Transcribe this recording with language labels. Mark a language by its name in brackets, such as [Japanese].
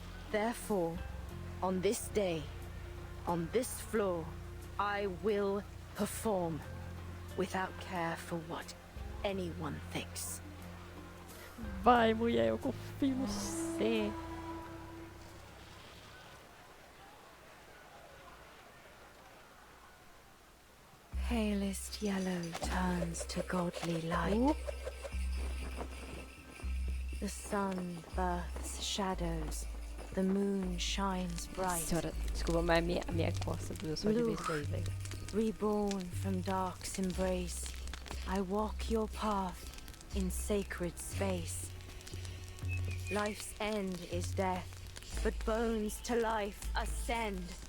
[English] Therefore, on this day, on this floor, I will perform without care for what anyone thinks. [Portuguese] Vai, mulher, eu confio no você. [English] Palest yellow turns to godly light. The sun births shadows. The moon shines bright. [Portuguese] Senhora, desculpa, mas a minha costa doeu só de ver isso daí, velho. [English] Reborn from dark's embrace, I walk your path in sacred space. Life's end is death, but bones to life ascend.